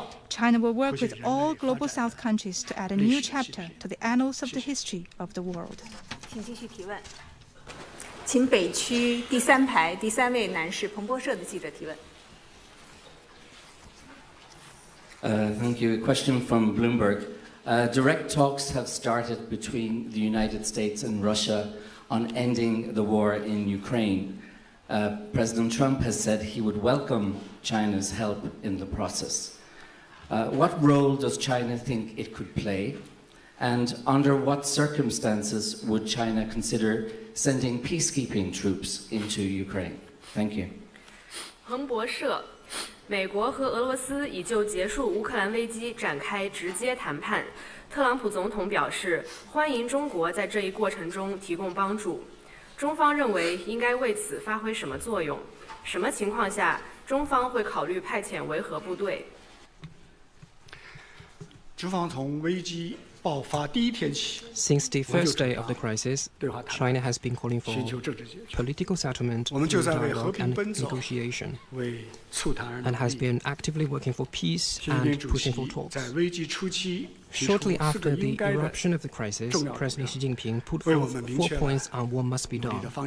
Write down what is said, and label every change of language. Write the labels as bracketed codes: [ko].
[en] China will work with all Global South countries to add a new chapter to the annals of the history of the world. [zh] 请继续提问。请北区第3排第3位男士，彭博社的记者提问。 [en] Thank you. A question from Bloomberg. Direct talks have started between the United States and Russia on ending the war in Ukraine. President Trump has said he would welcome China's help in the process. What role does China think it could play? And under what circumstances would China consider sending peacekeeping troops into Ukraine? Thank you. [zh] 彭博社。美国和俄罗斯已就结束乌克兰危机展开直接谈判。特朗普总统表示，欢迎中国在这一过程中提供帮助。中方认为应该为此发挥什么作用？什么情况下中方会考虑派遣维和部队？中方从危机爆发第一天起 [en] Since the first day of the crisis, China has been calling for political settlement through dialogue and negotiation, and has been actively working for peace and pushing for talks. Shortly after the eruption of the crisis, President Xi Jinping put forth 4 points on what must be done.